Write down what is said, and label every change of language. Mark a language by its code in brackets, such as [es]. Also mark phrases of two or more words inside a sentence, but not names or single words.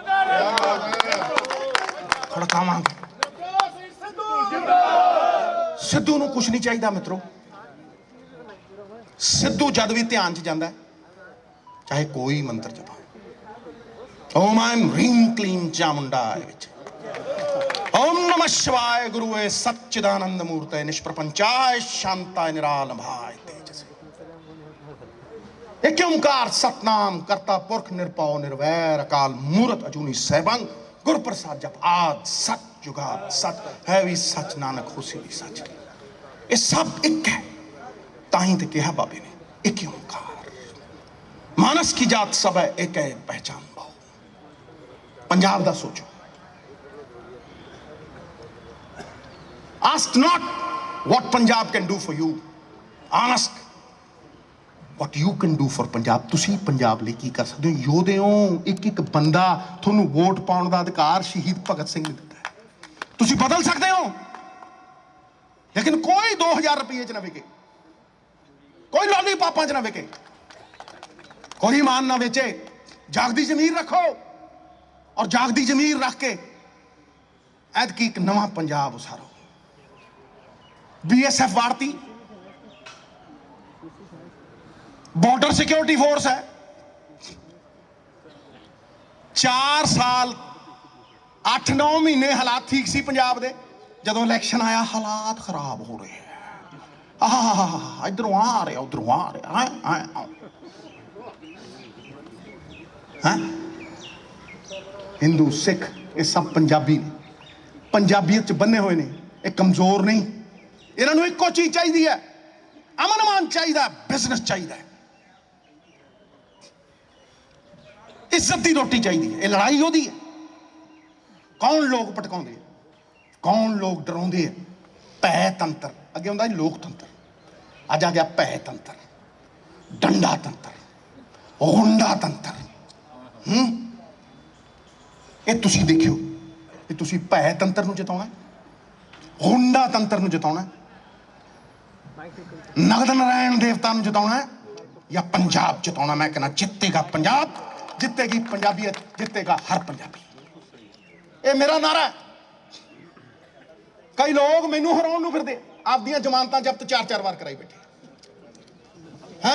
[pa] ਸਿੱਧੂ ਨੂੰ ਕੁਛ ਨਹੀਂ ਚਾਹੀਦਾ ਮਿੱਤਰੋ। ਸਿੱਧੂ ਜਦ ਵੀ ਧਿਆਨ 'ਚ ਜਾਂਦਾ, ਚਾਹੇ ਕੋਈ ਮੰਤਰ ਜਪਾਏ, [sa] ॐ ऐं ह्रीं क्लीं चामुण्डायै [pa] ਵਿੱਚ, [sa] ॐ नमः शिवाय गुरवे सच्चिदानन्द मूर्तये निष्प्रपञ्चाय शान्ताय निरालम्बाय तेजसे, [pa] ਏਕ ਓਅੰਕਾਰ ਸਤਿਨਾਮੁ ਕਰਤਾ ਪੁਰਖੁ ਨਿਰਭਉ ਨਿਰਵੈਰੁ ਅਕਾਲ ਮੂਰਤਿ ਅਜੂਨੀ ਸੈਭੰ ਗੁਰ ਪ੍ਰਸਾਦਿ ਜਪੁ ਆਦਿ ਸਚੁ ਜੁਗਾਦਿ ਸਚੁ ਹੈ ਭੀ ਸਚੁ ਨਾਨਕ ਹੋਸੀ ਭੀ ਸਚੁ। [hi] ये सब एक है, ताही ते कहा बाबे ने एक ओंकार, मानस की जात सब है एक है पहचान बहु। [pa] ਪੰਜਾਬ ਦਾ ਸੋਚੋ, [en] ask not what Punjab can do for you, ask what you can do for Punjab। [pa] ਤੁਸੀਂ ਪੰਜਾਬ ਲਈ ਕੀ ਕਰ ਸਕਦੇ ਹੋ? ਯੋਧੇ ਹੋ, ਇੱਕ ਇੱਕ ਬੰਦਾ ਤੁਹਾਨੂੰ ਵੋਟ ਪਾਉਣ ਦਾ ਅਧਿਕਾਰ ਸ਼ਹੀਦ ਭਗਤ ਸਿੰਘ ਨੇ ਦਿੱਤਾ ਹੈ। ਤੁਸੀਂ ਬਦਲ ਸਕਦੇ ਹੋ, ਲੇਕਿਨ ਕੋਈ 2000 ਰੁਪਏ 'ਚ ਨਾ ਵਿਕੇ, ਕੋਈ ਲੋਲੀਪਾਪਾਂ 'ਚ ਨਾ ਵਿਕੇ, ਕੋਈ ਇਮਾਨ ਨਾ ਵੇਚੇ। ਜਾਗਦੀ ਜ਼ਮੀਰ ਰੱਖੋ, ਔਰ ਜਾਗਦੀ ਜ਼ਮੀਰ ਰੱਖ ਕੇ ਐਤਕੀ ਇੱਕ ਨਵਾਂ ਪੰਜਾਬ ਉਸਾਰੋ। BSF वाड़ती, ਬਾਰਡਰ ਸਿਕਿਓਰਿਟੀ ਫੋਰਸ ਹੈ। 4 ਸਾਲ 8-9 ਮਹੀਨੇ ਹਾਲਾਤ ਠੀਕ ਸੀ ਪੰਜਾਬ ਦੇ, ਜਦੋਂ ਇਲੈਕਸ਼ਨ ਆਇਆ ਹਾਲਾਤ ਖ਼ਰਾਬ ਹੋ ਰਹੇ ਹੈਂ। ਇਧਰੋਂ ਆ ਰਹੇ ਉਧਰੋਂ ਆ ਰਹੇ ਹੈਂ। ਹਿੰਦੂ ਸਿੱਖ ਯੇ ਸਭ ਪੰਜਾਬੀ ਨੇ, ਪੰਜਾਬੀਅਤ 'ਚ ਬੰਨ੍ਹੇ ਹੋਏ ਨੇ, ਯੇ ਕਮਜ਼ੋਰ ਨਹੀਂ। ਇਹਨਾਂ ਨੂੰ ਇੱਕੋ ਚੀਜ਼ ਚਾਹੀਦੀ ਹੈ, ਅਮਨ-ਅਮਾਨ ਚਾਹੀਦਾ, ਬਿਜ਼ਨਸ ਚਾਹੀਦਾ, ਇੱਜ਼ਤ ਦੀ ਰੋਟੀ ਚਾਹੀਦੀ ਹੈ। ਇਹ ਲੜਾਈ ਉਹਦੀ ਹੈ। ਕੌਣ ਲੋਕ ਭਟਕਾਉਂਦੇ, ਕੌਣ ਲੋਕ ਡਰਾਉਂਦੇ ਹੈ? ਭੈ ਤੰਤਰ, ਅੱਗੇ ਹੁੰਦਾ ਸੀ ਲੋਕਤੰਤਰ, ਅੱਜ ਆ ਗਿਆ ਭੈ ਤੰਤਰ, ਡੰਡਾ ਤੰਤਰ, ਗੁੰਡਾ ਤੰਤਰ। ਇਹ ਤੁਸੀਂ ਦੇਖਿਓ, ਇਹ ਤੁਸੀਂ ਭੈ ਤੰਤਰ ਨੂੰ ਜਿਤਾਉਣਾ, ਗੁੰਡਾ ਤੰਤਰ ਨੂੰ ਜਿਤਾਉਣਾ, ਨਗਦ ਨਾਰਾਇਣ ਦੇਵਤਾ ਨੂੰ ਜਿਤਾਉਣਾ ਜਾਂ ਪੰਜਾਬ ਜਿਤਾਉਣਾ। ਮੈਂ ਕਹਿੰਦਾ ਜਿੱਤੇਗਾ ਪੰਜਾਬ, ਜਿੱਤੇਗੀ ਪੰਜਾਬੀਅਤ, ਜਿੱਤੇਗਾ ਹਰ ਪੰਜਾਬੀ। ਇਹ ਮੇਰਾ ਨਾਰਾ ਹੈ। ਕਈ ਲੋਕ ਮੈਨੂੰ ਹਰਾਉਣ ਨੂੰ ਫਿਰਦੇ, ਆਪਦੀਆਂ ਜ਼ਮਾਨਤਾਂ ਜ਼ਬਤ 4-4 ਵਾਰ ਕਰਾਈ ਬੈਠੇ ਹੈ।